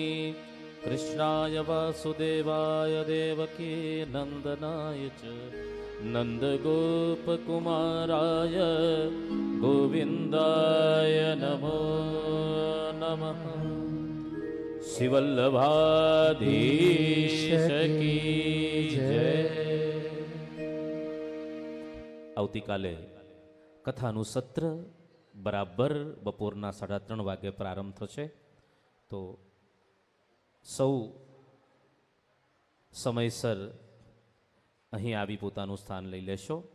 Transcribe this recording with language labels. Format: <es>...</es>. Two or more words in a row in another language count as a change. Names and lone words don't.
<sa>कृष्णाय वासुदेवाय देवकी नन्दनाय च नन्दगोपकुमाराय गोविन्दाय नमो नमः.</sa> <hi>श्रीवल्लभाधीश की जय.</hi> <gu>આવતીકાલે કથાનું સત્ર બરાબર બપોરના 3:30 વાગે પ્રારંભ થશે. તો સૌ સમયસર અહીં આવી પોતાનું સ્થાન લઈ લેશો.</gu>